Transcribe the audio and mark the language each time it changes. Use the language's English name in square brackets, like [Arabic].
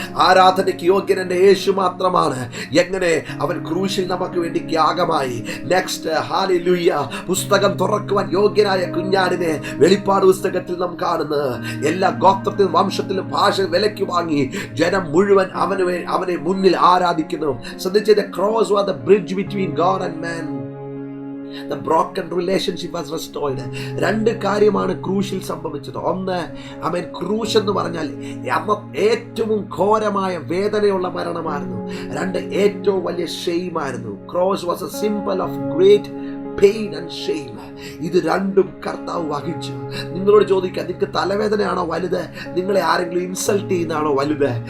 [Malayalam] ആരാധനയ്ക്ക് യോഗ്യൻ എൻ്റെ യേശു മാത്രമാണ്. എങ്ങനെ അവൻ ക്രൂശിൽ നമുക്ക് വേണ്ടി യാഗമായി. നെക്സ്റ്റ്, ഹല്ലേലൂയ, പുസ്തകം തുറക്കുവാൻ യോഗ്യനായ കുഞ്ഞാടിനെ വെളിപ്പാട് പുസ്തകത്തിൽ നാം കാണുന്നത്. എല്ലാ ഗോത്രത്തിലും വംശത്തിലും ഭാഷ വിലയ്ക്ക് വാങ്ങി ജനം മുഴുവൻ അവനെ മുന്നിൽ ആരാധിക്കുന്നു. [English] ശ്രദ്ധിച്ചത്, the cross was the bridge between God and man. The broken relationship was restored. [Malayalam] രണ്ട് കാര്യമാണ് ക്രൂശിൽ സംഭവിച്ചത്. ഒന്ന്, ആമേൻ, ക്രൂശ് എന്ന് പറഞ്ഞാൽ ഏറ്റവും ഘോരമായ വേദനയുള്ള മരണമായിരുന്നു. രണ്ട്, ഏറ്റവും വലിയ ഷെയിമായിരുന്നു. Cross was A symbol of great pain and shame. ഇത് രണ്ടും കർത്താവ് വഹിച്ചു. നിങ്ങളോട് ചോദിക്കാം, നിങ്ങൾക്ക് തലവേദനയാണോ വലുത്, നിങ്ങളെ ആരെങ്കിലും ഇൻസൾട്ട് ചെയ്യുന്നതാണോ വലുത്?